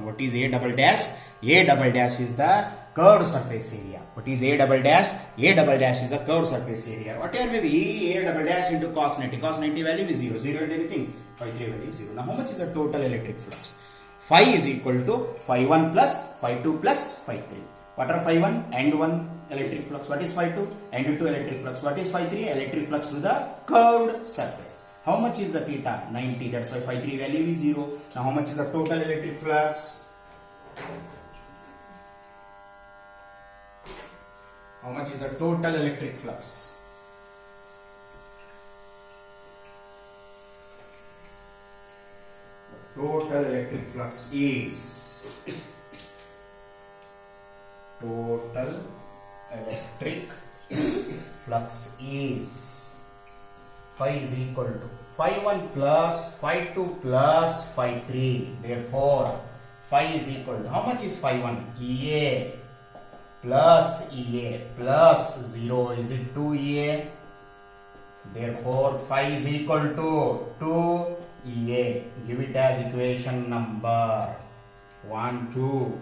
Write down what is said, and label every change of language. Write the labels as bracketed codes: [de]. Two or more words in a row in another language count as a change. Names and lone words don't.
[en] What is A double dash? A double dash is the curved surface area. What is A double dash? A double dash is the curved surface area. Whatever may be, A double dash into cos 90. Cos 90 value is 0. 0 into anything. Phi 3 value is 0. Now how much is the total electric flux? Phi is equal to phi 1 plus phi 2 plus phi 3. What are phi 1? End 1 electric flux. What is phi 2? End 2 electric flux. What is phi 3? Electric flux through the curved surface. How much is the theta? 90. That's why phi 3 value is 0. Now how much is the total electric flux? How much is the total electric flux? The total electric flux is phi is equal to phi 1 plus phi 2 plus phi 3. Therefore, phi is equal to, how much is phi 1? EA plus 0. Is it 2EA? Therefore, phi is equal to 2EA. Give it as equation number 1, 2.